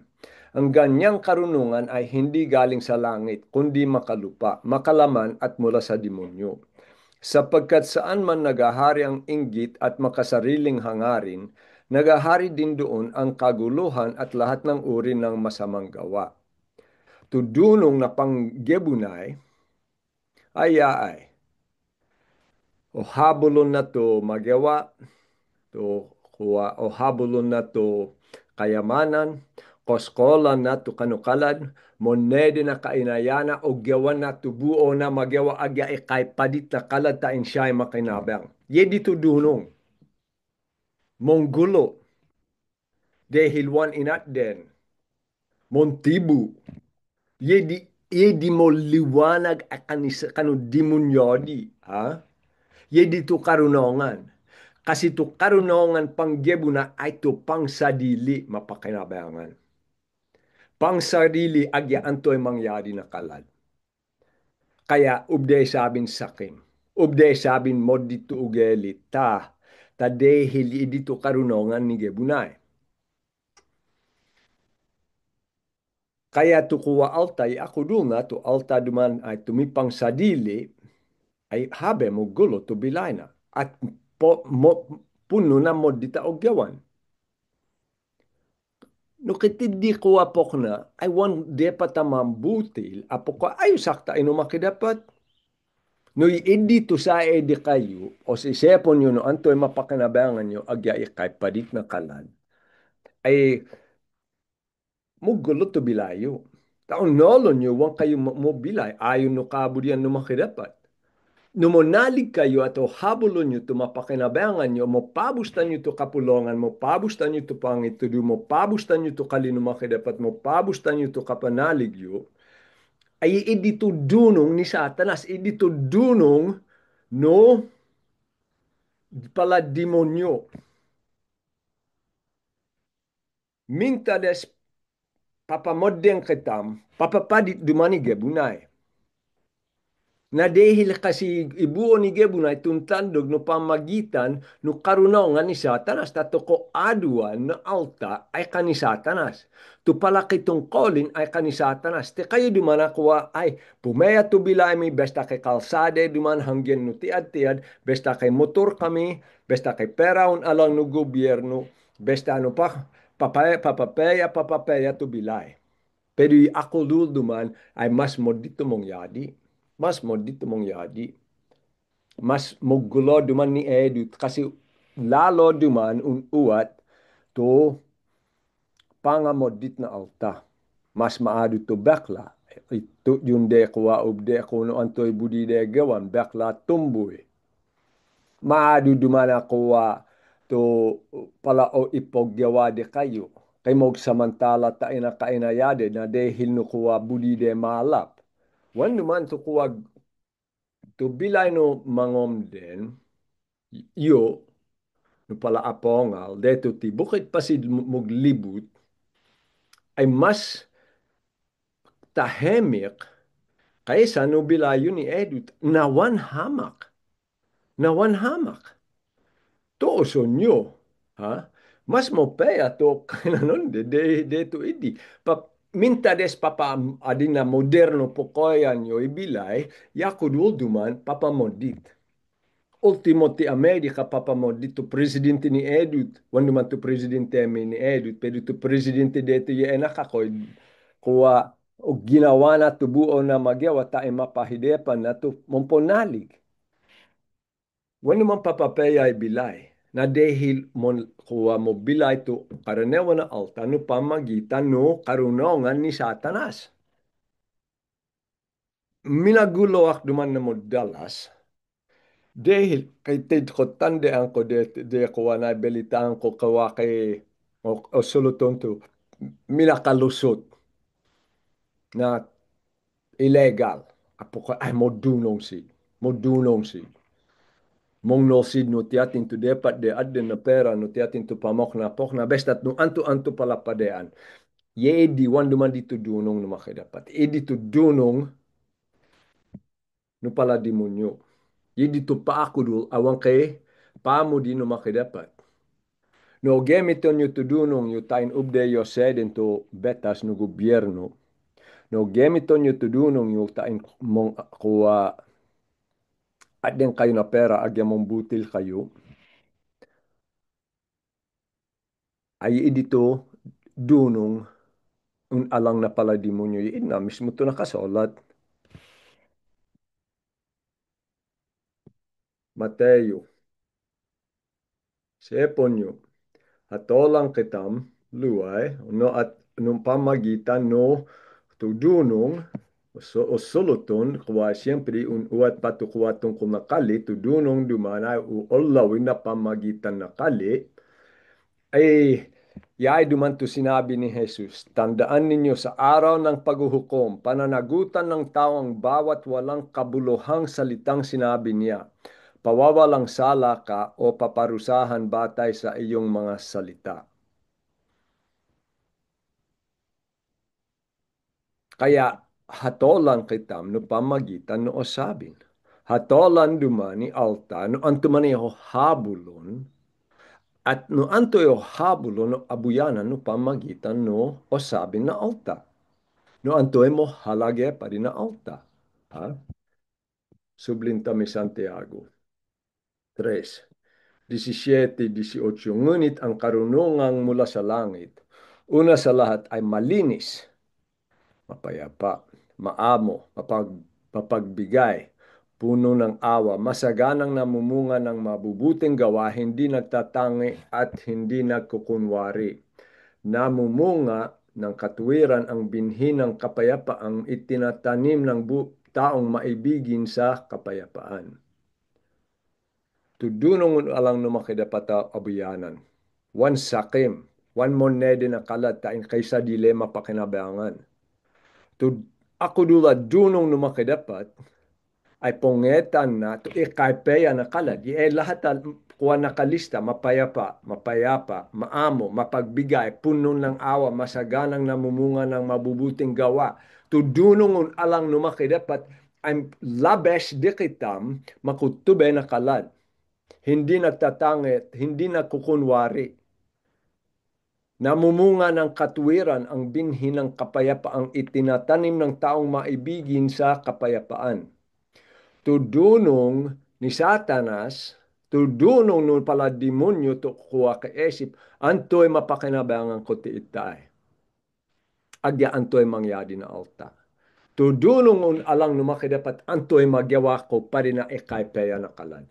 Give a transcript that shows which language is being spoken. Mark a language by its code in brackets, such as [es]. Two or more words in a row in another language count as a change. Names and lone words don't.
[tl] Ang ganyang karunungan ay hindi galing sa langit, kundi makalupa, makalaman at mula sa demonyo. Sapagkat saan man nagahari ang inggit at makasariling hangarin, nagahari din doon ang kaguluhan at lahat ng uri ng masamang gawa. [mbt] Tudunong na panggebunay, ay, o habulon na to magawa, to kuwa o habulon na to kayamanan, koskolan na to kanukalad, monede na kainayana o gawan na to buo na magawa agya ikay padit na kalad tain siya'y makinabang. Ye dito dunong, monggulo, dehil inat den, montibu, ye di mo liwanag akanis kanu dimunyodi, ha? Ye dito karunongan. Kasi to karunongan panggebu na ay to pangsadili mapakinabangan. Pangsadili agya antoy mangyari na kalad. Kaya ubday sabin sakim. Ubday sabin mo dito ugeli ta dehil dito karunongan ni gebunay. Kaya to kuwa altay ako dunga to alta duman ay tumipang sadili ay habe mo gulo to bilay na. At puno na mo dita ogyawan. No kitidi ko apok na, ay wan de patamambutil, apok ko ay sakta ino makidapat. No idi to sa edi kayo, o si sepon nyo no antoy mapakinabangan nyo, agya ikay padik na kalan, ay mugulo to bilayo. Taon nolon nyo, wan kayo mo bilay, ayon no kabudyan no makidapat. Numonalig kayo at habulon nyo to mapakinabangan nyo, mapabustan nyo to kapulongan, mapabustan nyo to pangitudu, mapabustan nyo to kalinumaki dapat, mapabustan nyo to kapanaligyo, ay idito dunong ni Satanas, idito dunong no pala demonyo. Mintades papamodeng kitam, papapadit dumani gebunay. Na dahil kasi ibuo ni Gebunay tuntandog no pamagitan no karunongan ni Satanas tato ko aduan na alta ay kani Satanas. Tu palaki tungkolin ay kani Satanas. Te kayo dumana kuwa ay pumeya tu bilay mi besta kay kalsade duman hanggen no tiad-tiad besta kay motor kami besta kay peraon alang no gobyerno besta ano pa papapeya tu bilay. Pero ako duman ay mas modito mong yadi. Mas modito mong yadi. Mas mogulo duman ni Edut kasi lalo duman unuat to pangamodit na alta. Mas maado to bakla. Ito yung de kuwa ubde kuno antoy budi de gawan bakla tumboy. Maado duman kuwa to pala o ipogyawa de kayo. Kay mog samantala ta ina kainayade na dehil no kuwa budi de malap. Wan duman to kuwa to bilay no mangom den yo no pala apongal deto ti bukit pasid muglibut ay mas tahemik kaysa no bilayo ni Edut nawan hamak to sonyo ha mas mo peya to kananon de to idi pa minta des papa adina moderno pokoyan yo ibilay, yakudul duman papa modit. Ultimo ti Amerika papa modit to presidente ni Edut. Wando man to presidente ni Edut, pero to presidente dito yung enakakoy, kuwa o ginawa na to buo na magyawa ta mapahidepan na to momponalig. Wano man papapaya bilay, na dahil mon kuwa mo bilay to karanewa na alta no pamagitan no karunongan ni Satanas. Minagulo ak duman na mo dalas, dahil kay Ted ko tande ang ko de kuwa na belitaan ko kawa kay o suluton to minakalusot na illegal. Apo ko ay mo dunong si. Mong no sid no tiatin to depat de adden na pera no tiatin to pamok na pok na bestat no anto pala padean. Ye di wan duman dito dunong no makidapat. E dito dunong no pala demonyo. Ye dito pa ako dul awang kay pamo di no makidapat. No gemiton yo to dunong yo tain ubde yo seden to betas no gobyerno. No gemiton yo to dunong yo tain mong kuwa adden kayo na pera agya mong butil kayo. Ay dito dunong un alang na pala demonyo yun na mismo to nakasolat. Mateo, seponyo, hatolang kitam, luay, no at nung pamagitan no tudunong o suluton, kuwa siyempre un uat patukuwa tungkol na kali, tudunong dumanay u olawin na pamagitan na kali, ay yay duman to sinabi ni Jesus, [tl] tandaan ninyo sa araw ng paghuhukom, pananagutan ng tao ang bawat walang kabuluhang salitang sinabi niya. Pawawalang sala ka o paparusahan batay sa iyong mga salita. [mbt] Kaya hatolan kitam no pamagitan no osabin. Hatolan dumani alta no antumani ho habulon at no anto yo habulon no abuyanan no pamagitan no osabin na alta. No anto mo halage pa rin na alta. Ha? Sublintami Santiago 3:17-18. [tl] Ngunit ang karunungang mula sa langit, una sa lahat ay malinis, mapayapa, maamo, mapagbigay, puno ng awa, masaganang namumunga ng mabubuting gawa, hindi nagtatangi at hindi nagkukunwari. Namumunga ng katuwiran ang binhi ng kapayapaang itinatanim ng taong maibigin sa kapayapaan. [mbt] Tudunong alang no makidapata abuyanan. One sakim, one monede na kalat tain kaysa dilema pakinabangan. Tud ako dula dunong no makidapat ay pongetan na to ikaypeya na kalad. [tl] Ye lahat kuha nakalista, mapayapa, maamo, mapagbigay, puno ng awa, masaganang namumunga ng mabubuting gawa. [mbt] Tudunong alang no makidapat ay labes di kitam makutube na kalad. [tl] Hindi nagtatangit, hindi nagkukunwari. Namumunga ng katuwiran ang binhi ng kapayapaang itinatanim ng taong maibigin sa kapayapaan. [mbt] Tudunong ni Satanas, tudunong nun pala demonyo to kuha ka esip, antoy mapakinabangan ko ti itay. Agya antoy mangyadi na alta. Tudunong un alang numakidapat antoy magyawa ko pa rin na ikaypeya na kalad.